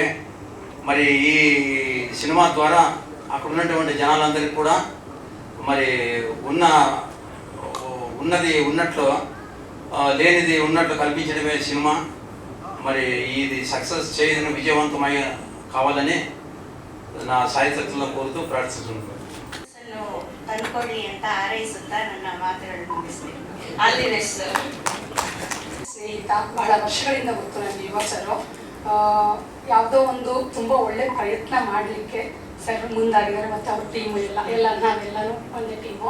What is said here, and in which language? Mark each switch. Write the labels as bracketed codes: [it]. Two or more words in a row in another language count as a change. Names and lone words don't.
[te] మరి ఈ సినిమా ద్వారా అక్కడ ఉన్నటువంటి జనాలందరికీ కూడా మరి ఉన్నది ఉన్నట్లు, లేనిది ఉన్నట్లు కల్పించడమే సినిమా. మరి ఇది సక్సెస్ చేయడం విజయవంతమై కావాలని నా సాయశక్తుల్లో కోరుతూ ಪ್ರಾರ್ಥಿಸುತ್ತೇನೆ. [kn] ತಂದ್ಕೊಳ್ಳಿ ಅಂತ ಹಾರೈಸುತ್ತಾ ನನ್ನ ಮಾತುಗಳನ್ನು ಮುಗಿಸ್ತೇನೆ. [en] All the best. [kn] ಸ್ನೇಹಿತ, ಬಹಳ ವರ್ಷಗಳಿಂದ ಗೊತ್ತು ನನಗೆ ಯುವ ಸರ್. ಯಾವುದೋ ಒಂದು ತುಂಬ ಒಳ್ಳೆ ಪ್ರಯತ್ನ ಮಾಡಲಿಕ್ಕೆ ಸರ್ ಮುಂದಾಗಿದ್ದಾರೆ, ಮತ್ತು ಅವ್ರ ಟೀಮು ಎಲ್ಲ ನಾವೆಲ್ಲನೂ ಒಂದೇ ಟೀಮು.